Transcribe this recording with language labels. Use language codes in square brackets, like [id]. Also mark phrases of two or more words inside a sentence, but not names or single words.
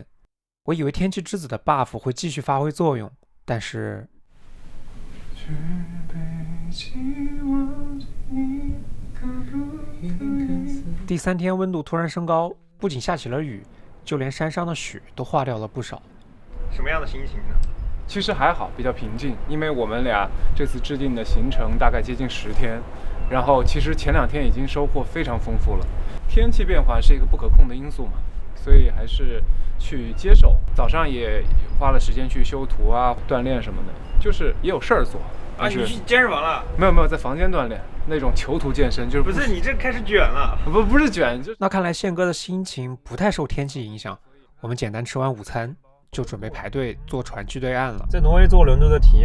[zh] 我以為天氣之子的 buff 會繼續發揮作用，但是第3天溫度突然升高，不僅下起了雨，就連山上的雪都化掉了不少。什麼樣的心情呢？其實還好，比較平靜，因為我們倆這次制定的行程大概接近10天，然後其實前2天已經收穫非常豐富了。天氣變化是一個不可控的因素嘛，所以還是去接受。早上也花了時間去修圖啊、鍛鍊什麼的，就是也有事兒做。啊，你去健身房了？沒有，在房間鍛鍊，那種囚徒健身，就是不是你這開始捲了？不是捲，就那看來憲哥的心情不太受天氣影響。我們簡單吃完午餐，就準備排隊坐船去對岸了。